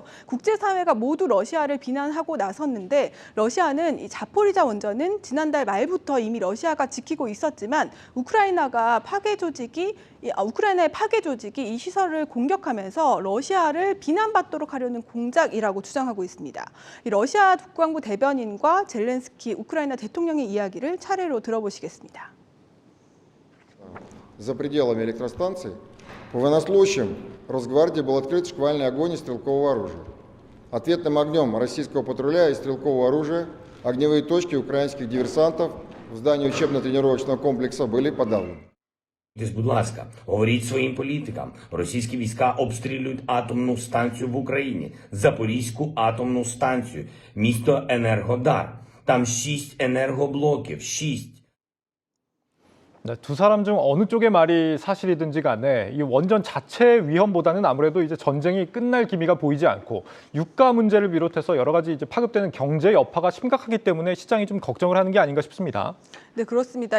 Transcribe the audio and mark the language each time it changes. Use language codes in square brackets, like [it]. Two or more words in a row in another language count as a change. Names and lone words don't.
[ko] 국제사회가 모두 러시아를 비난하고 나섰는데 러시아는 이 자포리자 원전은 지난달 말부터 이미 러시아가 지키고 있었지만 우크라이나의 파괴 조직이 이 시설을 공격하면서 러시아를 비난받도록 하려는 공작이라고 주장하고 있습니다. 이 러시아 국방부 대변인과 젤렌스키 우크라이나 대통령의 이야기를 차례로 들어보시겠습니다. [ru] За пределами электростанции по военнослужащим Росгвардии был открыт шквальный огонь из стрелкового оружия. Ответным огнем российского патруля и стрелкового оружия огневые точки украинских диверсантов в здании учебно-тренировочного комплекса были подавлены. [uk] Будь ласка, говоріть своїм політикам. Російські війська обстрілюють атомну станцію в Україні, Запорізьку атомну станцію, місто Енергодар. Там 6 енергоблоків, 6. [ko] 네, 두 사람 중 어느 쪽의 말이 사실이든지 간에 이 원전 자체 위험보다는 아무래도 이제 전쟁이 끝날 기미가 보이지 않고 유가 문제를 비롯해서 여러 가지 이제 파급되는 경제 여파가 심각하기 때문에 시장이 좀 걱정을 하는 게 아닌가 싶습니다. 네, 그렇습니다.